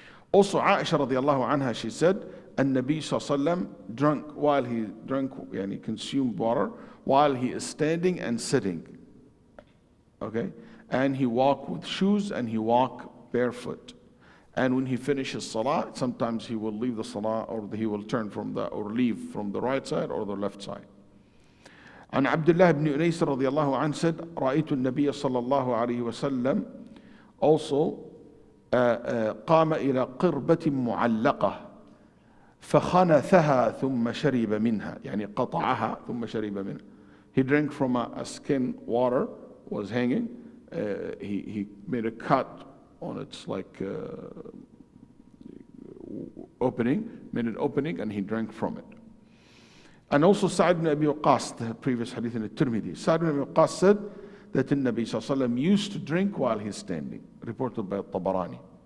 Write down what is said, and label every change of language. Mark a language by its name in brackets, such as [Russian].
[English] Also, Aisha radiallahu anha, she said, An-Nabi ﷺ drank while he drank, yani consumed water, while he is standing and sitting. Okay? And he walked with shoes and he walked barefoot. And when he finishes salah, sometimes he will leave the salah or he will turn from or leave from the right side or the left side. [Arabic] And Abdullah ibn Unais radiallahu anhu said, رأيت النبي صلى الله عليه وسلم also قام إلى قربة معلقة فخنثها ثم شرب منها يعني قطعها ثم شرب منها. [English] He drank from a skin water, was hanging. He made a cut on its opening, made an opening, and he drank from it. And also Sa'd ibn Abi Waqqas, the previous hadith in the Tirmidhi, Sa'd ibn Abi Waqqas said that the Nabi sallallahu alaihi wasallam used to drink while he's standing, reported by Tabarani.